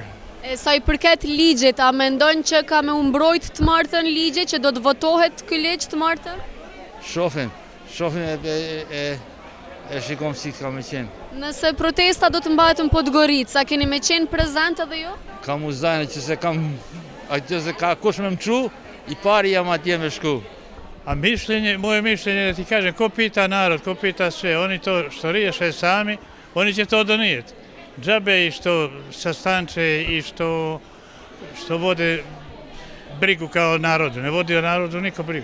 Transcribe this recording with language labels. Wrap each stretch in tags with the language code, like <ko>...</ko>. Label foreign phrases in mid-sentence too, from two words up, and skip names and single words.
<sq>E sa i përket ligjit, a mendon që ka me u mbrojt të martën ligje, që do të votohet ky ligj të martën? Shohim e shikom si ka me qenë. Nëse protesta do të mbahet në Podgoricë, sa keni me qenë prezent edhe jo? Kam uzajnë që se kam, atë se ka kush me më qu, i pari jam atje me shku.</sq> <sr>A moje mišljenje da ti kažem, ko pita narod, ko pita sve, oni to što riješe sami, oni će to donijeti. Džabe i što sastanče i što vode brigu kao narodu, ne vodi o narodu niko brigu.</sr>